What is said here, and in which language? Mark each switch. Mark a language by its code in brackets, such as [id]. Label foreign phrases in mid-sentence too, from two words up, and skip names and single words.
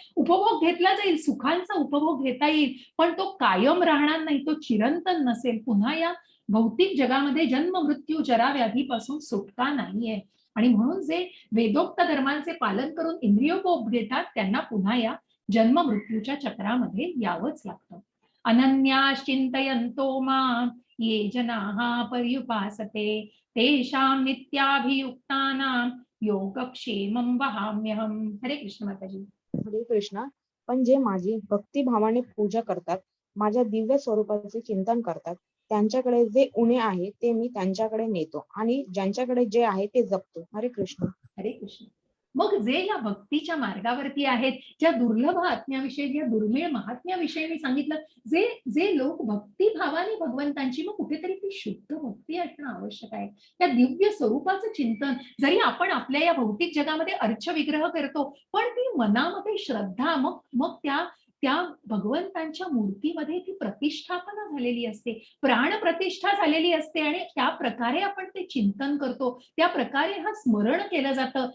[mr] उपभोग घेतला जाईल, सुखांचा उपभोग घेता येईल, पण तो कायम राहणार नाही, तो चिरंतन नसेल. पुन्हा या भौतिक जगामध्ये जन्म मृत्यू जरा व्याधीपासून सुटका नाहीये. आणि म्हणून जे वेदोक्त धर्मांचे पालन करून इंद्रियोपभोग घेतात त्यांना पुन्हा या जन्म मृत्यूच्या चक्रामध्ये यावंच लागतं. [sa] अनन्याश्चिंतयन्तो मां ये जनाः पर्युपासते तेषां नित्याभियुक्तानां योगक्षेमं वहाम्यहम्. [mr] हरे कृष्ण माताजी. हरे कृष्णा. पण जे माझी भक्तिभावाने पूजा करतात, माझ्या दिव्य स्वरूपाचे चिंतन करतात, त्यांच्याकडे जे उणे आहे ते मी त्यांच्याकडे नेतो आणि ज्यांच्याकडे जे आहे ते जपतो. हरे कृष्ण. हरे कृष्ण. मग जे या भक्तीच्या मार्गावरती आहेत, ज्या दुर्लभ आत्म्याविषयी, ज्या दुर्मिळ महात्म्याविषयी मी सांगितलं, जे जे लोक भक्तिभावाने भगवंतांची, मग कुठेतरी ती शुद्ध भक्ती असणं आवश्यक आहे. त्या दिव्य स्वरूपाचं चिंतन, जरी आपण आपल्या या भौतिक जगामध्ये अर्च विग्रह करतो, पण ती मनामध्ये श्रद्धा, मग मग त्या त्या भगवंतांच्या मूर्तीमध्ये ती प्रतिष्ठापना झालेली असते, प्राण प्रतिष्ठा झालेली असते, आणि त्या प्रकारे आपण ते चिंतन करतो, त्या प्रकारे हा स्मरण केलं जातं.